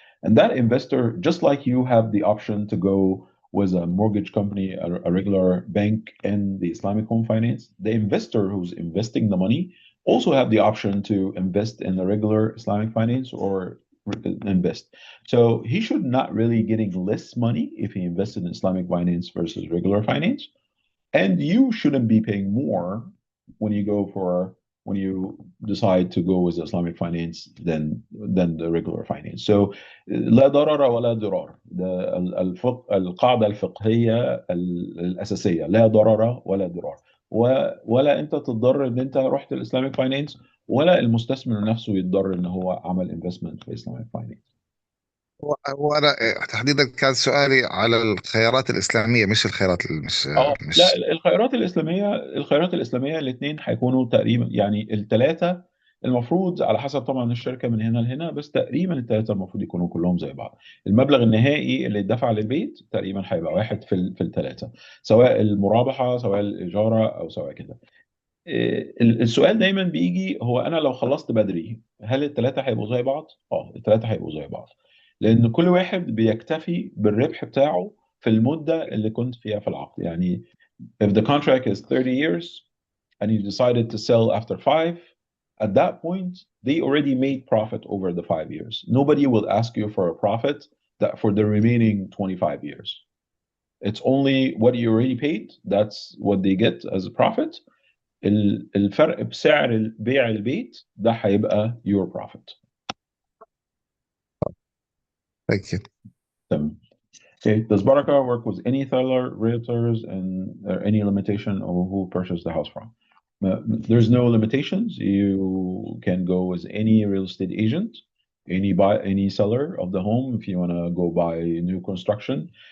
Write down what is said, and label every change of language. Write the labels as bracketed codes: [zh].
[en] And that investor, just like you have the option to go with a mortgage company, a regular bank, and the Islamic home finance, the investor who's investing the money also have the option to invest in the regular Islamic finance or invest. So he should not really getting less money if he invested in Islamic finance versus regular finance. And you shouldn't be paying more when you decide to go with Islamic finance than the regular finance. [ar] So لا ضرر ولا ضرار. القاعدة الفقهية الأساسية لا ضرر ولا ضرار. ولا انت تتضرر ان انت رحت الاسلامك فاينانس ولا المستثمر نفسه يتضرر ان هو عمل انفستمنت في اسلامك فاينانس. وانا تحديدا كان سؤالي على الخيارات الاسلاميه، مش الخيارات لا، مش. الخيارات الاسلاميه الاثنين هيكونوا تقريبا، يعني الثلاثه المفروض على حسب طبعا الشركه من هنا لهنا، بس تقريبا الثلاثه المفروض يكونوا كلهم زي بعض. المبلغ النهائي اللي اتدفع للبيت تقريبا هيبقى واحد في الثلاثه، سواء المرابحه سواء الاجاره او سواء كده. السؤال دايما بيجي هو انا لو خلصت بدري هل الثلاثه هيبقوا زي بعض؟ الثلاثه هيبقوا زي بعض، لان كل واحد بيكتفي بالربح بتاعه في المده اللي كنت فيها في العقد. [en] يعني if the contract is 30 years and you decided to sell after 5, at that point they already made profit over the 5 years. Nobody will ask you for a profit that for the remaining 25 years. It's only what you already paid, that's what they get as a profit. [ar] الفرق بسعر بيع البيت ده هيبقى [en] your profit. Thank you. Okay. Does Baraka work with any seller, realtors, and any limitation of who purchased the house from? There's no limitations. You can go with any real estate agent, any seller of the home if you want to go buy new construction.